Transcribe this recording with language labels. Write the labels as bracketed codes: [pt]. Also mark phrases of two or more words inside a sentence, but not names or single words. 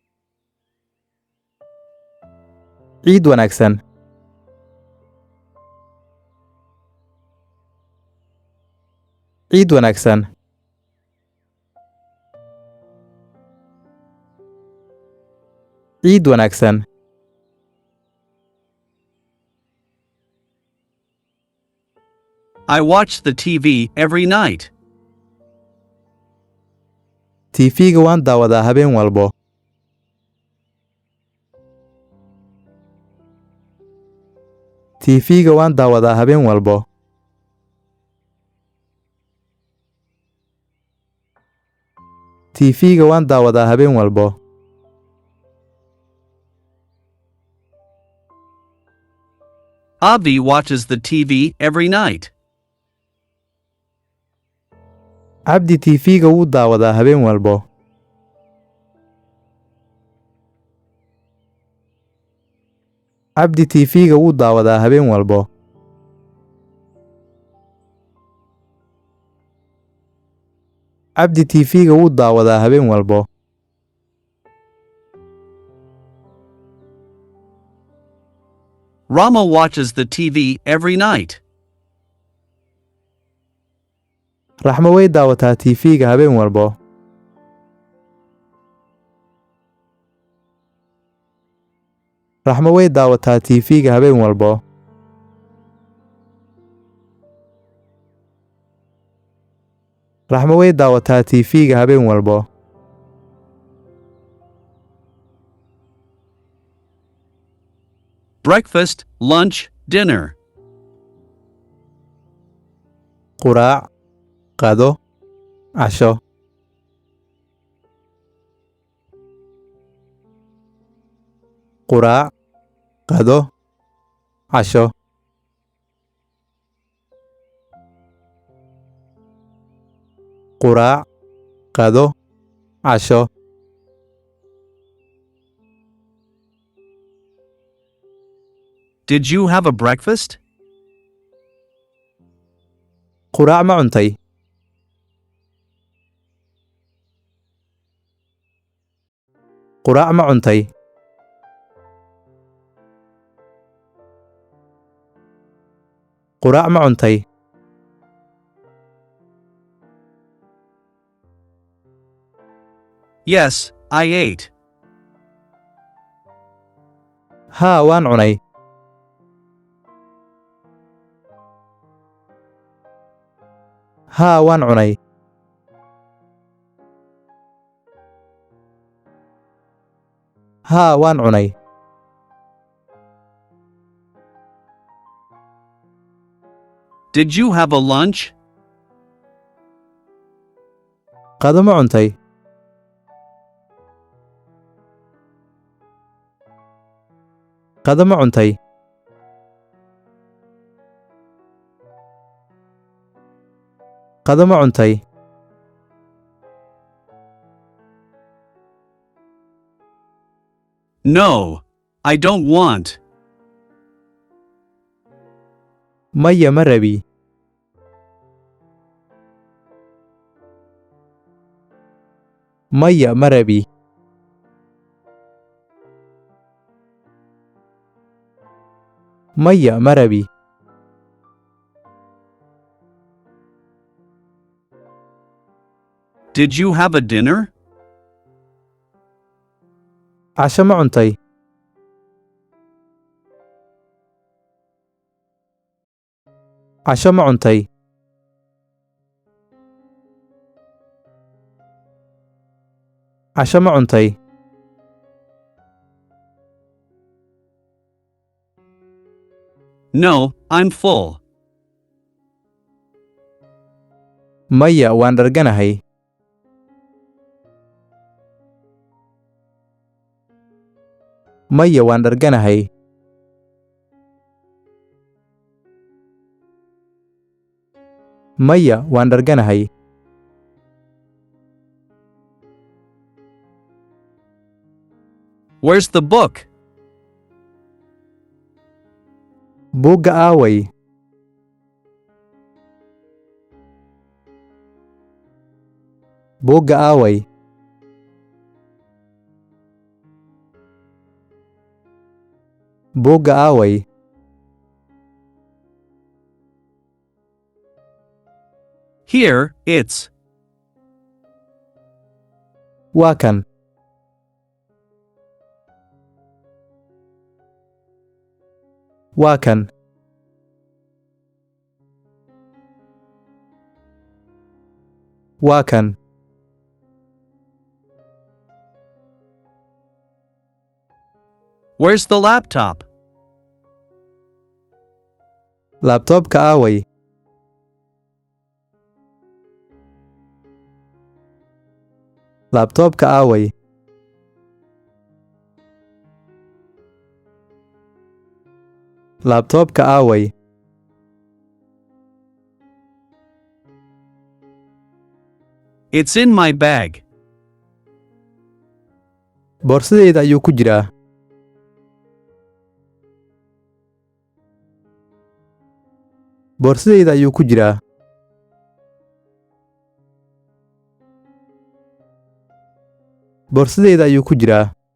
[so] ciid wanaagsan. ciid wanaagsan. ciid wanaagsan. [en] I watch the TV every night. [so] TV-ga waan daawadaa habeen walbo. TV-ga waan daawadaa habeen walbo. TV-ga waan daawadaa habeen walbo. [en] Abzi watches the TV every night. [so] Abdi TV-ga wuu daawadaa habeen walbo. Abdi TV-ga wuu daawadaa habeen walbo. Abdi TV-ga wuu daawadaa habeen walbo. [en] Rama watches the TV every night. [so] Raxmo way daawataa TV-ga habeen walbo. Raxmo way daawataa TV-ga habeen walbo. Raxmo way daawataa TV-ga habeen walbo. [en] Breakfast, lunch, dinner. [so] Quraac, qado, casho. Quraac, qado, casho. Quraac, qado, casho. [en] Did you have a breakfast? [so] Quraac ma cuntay? Quraac ma cuntay? Quraac ma cuntay? [en] Yes, I ate. [so] Haa, waan cunay. Haa, waan cunay. Haa, waan cunay. [en] Did you have a lunch? [so] Qado ma cuntay? Qado ma cuntay? Qado ma cuntay? [en] No, I don't want. [so] Maya ma rabi. Maya ma rabi. Maya ma rabi. [en] Did you have a dinner? [so] Casho ma cuntay? Casho ma cuntay? Casho ma cuntay? [en] No, I'm full. [so] Maya, waan dharganahay. Maya, waan dharganahay. Maya, waan dharganahay. [en] Where's the book? [so] Buugga aaway. Buugga aaway? Buugga aaway? [en] Here, it's. [so] Waa kan. Waa kan. Waa kan. [en] Where's the laptop? [so] Laptopka aaway? Laptopka aaway? Laptopka aaway? [en] It's in my bag. [so] Boorsadayda ayuu ku jiraa. Boorsadayda ayuu ku jiraa. Boorsadayda ayuu ku jiraa.